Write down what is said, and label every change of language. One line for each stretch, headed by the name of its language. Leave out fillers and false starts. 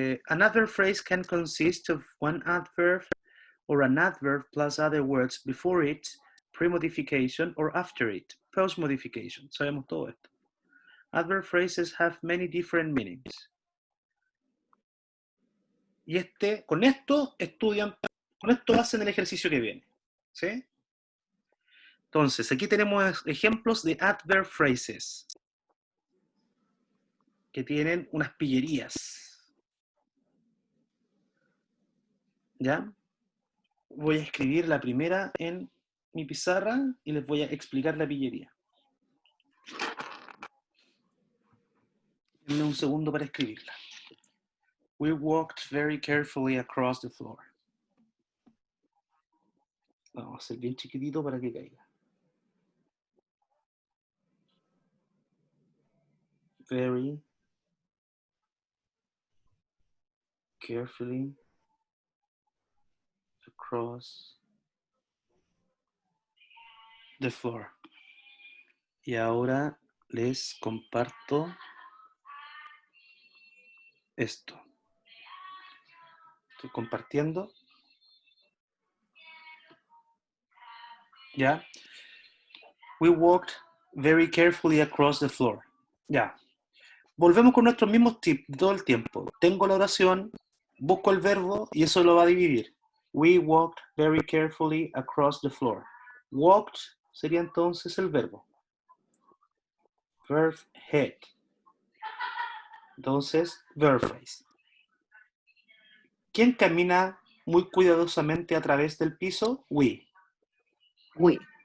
English: An adverb phrase can consist of one adverb or an adverb plus other words before it, pre-modification, or after it, post-modification.
Spanish: Sabemos todo esto.
English: Adverb phrases have many different meanings.
Spanish: Y con esto estudian, con esto hacen el ejercicio que viene. ¿Sí? Entonces, aquí tenemos ejemplos de adverb phrases que tienen unas pillerías. ¿Ya? Voy a escribir la primera en mi pizarra y les voy a explicar la pillería. Denme un segundo para escribirla.
English: We walked very carefully across the floor.
Spanish: Vamos a hacer bien chiquitito para que caiga.
English: Very carefully across the floor.
Spanish: Y ahora les comparto esto. Estoy compartiendo. ¿Ya?
English: We walked very carefully across the floor.
Spanish: Ya. Volvemos con nuestros mismos tips todo el tiempo. Tengo la oración, busco el verbo y eso lo va a dividir.
English: We walked very carefully across the floor.
Spanish: Walked sería entonces el verbo. Verb head. Entonces, verb phrase. ¿Quién camina muy cuidadosamente a través del piso?
English: We. We.